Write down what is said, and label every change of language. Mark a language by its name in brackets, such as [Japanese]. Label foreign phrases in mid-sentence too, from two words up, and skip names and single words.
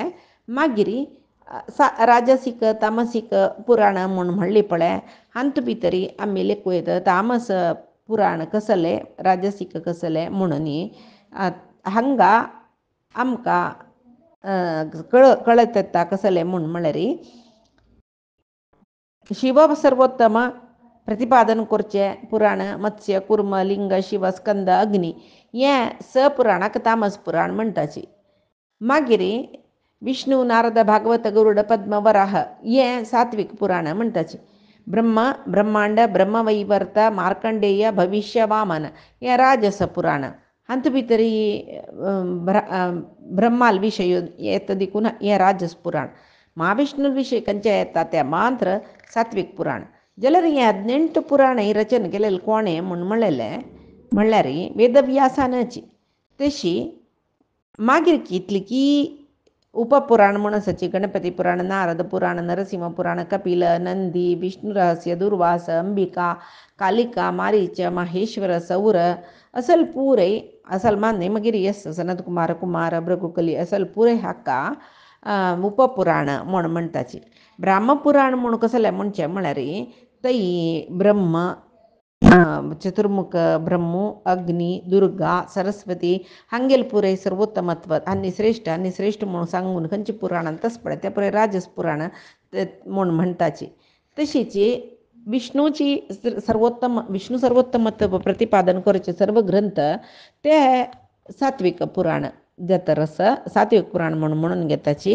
[Konkani] मागीर राजसीक तामसीक पुराण म्हूण म्हणली पळय हांत भितरी आमी लेखूं येता तामस पुराण कसले राजसीक कसले म्हणून हांगा आमकां कळत येता कसले म्हूण म्हळ्यार शिव सर्वोत्तम प्रतिपादन करचें पुराण मत्स्य कुर्म लिंग शिव स्कंद अग्नी हें पुराणाक तामस पुराण म्हणटाची. मागीर विष्णू नारद भागवत गरुड पद्म वराह हें सात्विक पुराण म्हणटाची. ब्रह्मांड ब्रह्मवैवर्त मार्कंडेय भविष्य वामन हें राजस पुराण. हांत भितरी ब्रह्माल विशय येता देखून हें राजस पुराण. महाविष्णू विशय खंयचे येता तें मात्र सात्विक पुराण. जाल्यार हें 18 पुराणय रचन केलेलें कोणें म्हूण म्हणल्यार वेदव्यासानची. तशी मागीर कितलीकी उपपुराण म्हूण आसाची गणपती पुराण, नारद पुराण, नरसिंह पुराण, कपिल, नंदी, विष्णु रहस्य, दुर्वास, अंबिका, कालिका, मारीच, माहेश्वर, सौर असल पूरय असल मान्य मागीर सनत कुमार भृगुकली असल पुरे हाका उपपुराण म्हूण म्हणटाची. ब्राह्मपुराण म्हूण कसलें म्हणचें म्हळ्यार तई ब्रह्म, चतुर्मुख ब्रह्मू, अग्नी, दुर्गा, सरस्वती हांगेल पुरे सर्वोत्तमत्व आनी श्रेष्ठ म्हूण सांगून खंयचे पुराणांत तस पळय ते पुरे राजस पुराण म्हूण म्हणटाची. तशीच विष्णू सर्वोत्तमत्व प्रतिपादन करचे सर्व ग्रंथ ते सात्विक पुराण जतरस सात्विक पुराण म्हणून घेताची.